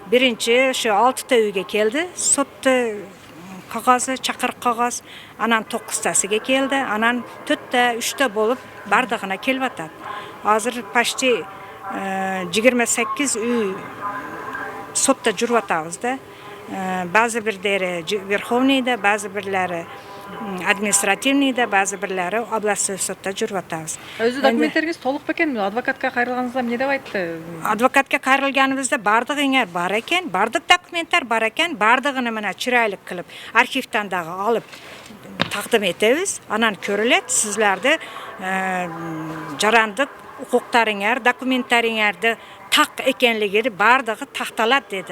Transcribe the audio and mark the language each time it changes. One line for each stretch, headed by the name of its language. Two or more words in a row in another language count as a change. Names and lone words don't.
Uzbek: Birinchi shu 6 ta uyga keldi. Sotda qog'ozi, chaqiriq qog'oz, anan 9tasiga keldi, anan 4ta, 3ta bo'lib bardig'ina kelyapti. Hozir почти 28 uy sotda juryapmiz-da. Ba'zi birlari Verxovniyda, ba'zi birlari administrativniyda, ba'zi birlari oblastnoy sotda juryapmiz.
Kyrgyz: Өзү документтериңиз толук бекен? Адвокатка кайрылганыңызда эмне деп айтты?
Uzbek: Advokatga qayrilganimizda bardig'inglar bor ekan, bardiq dokumentlar bor ekan, bardig'ini mana chiroyli qilib arxivdan dag'i olib taqdim etamiz. Anan ko'riladi, sizlarda jarandlik huquqlaringlar, dokumentlaringlarda taq ekanligini bardig'i taqtaladi dedi.